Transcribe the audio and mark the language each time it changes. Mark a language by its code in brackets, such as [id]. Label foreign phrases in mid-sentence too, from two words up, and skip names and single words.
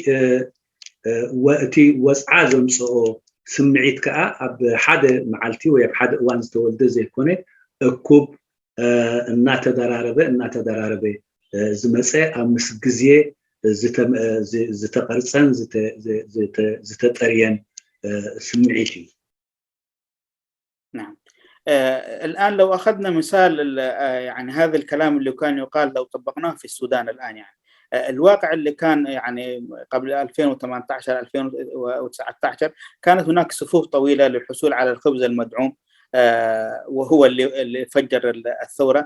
[ti] ወፅዓ ዘምፅኦ ስምዒት ከዓ ኣብ ሓደ መዓልቲ ወይ ኣብ ሓደ እዋን ዝተወልደ ዘይኮነ እኩብ እናተደራረበ ዝመፀ ኣብ ምስ ግዜ ዝተቐርፀን ዝተጠርየን ስምዒት እዩ። [ar] نعم الآن لو أخذنا مثال يعني هذا الكلام اللي كان يقال لو طبقناه في السودان الآن، يعني الواقع اللي كان يعني قبل 2018 2019 كانت هناك صفوف طويلة للحصول على الخبز المدعوم، وهو اللي فجر الثورة.